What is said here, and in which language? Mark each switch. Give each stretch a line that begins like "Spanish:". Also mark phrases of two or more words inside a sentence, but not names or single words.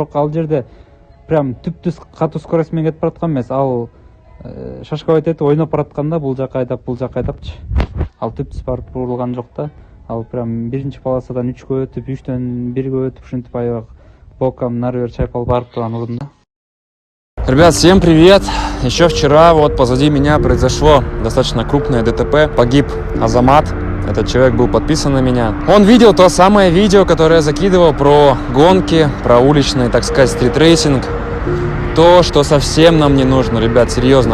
Kyrgyz: Бирок ал жерде прям түптүз катуу скорость менен кетип бараткан эмес. Ал шашкабайт этип ойноп баратканда бул жака айдапчы. Ал түптүз барып урулган жок да. Ал прям биринчи полосадан 3кө өтүп, 3төн 1ге өтүп, ушинтип аябай боком нары бери чайпалып барып турган урун да.
Russian: Ребят, всем привет! Еще вчера вот позади меня произошло достаточно крупное ДТП. Погиб Азамат. Этот человек был подписан на меня. Он видел то самое видео, которое я закидывал про гонки, про уличный, так сказать, стритрейсинг. То, что совсем нам не нужно, ребят, серьезно.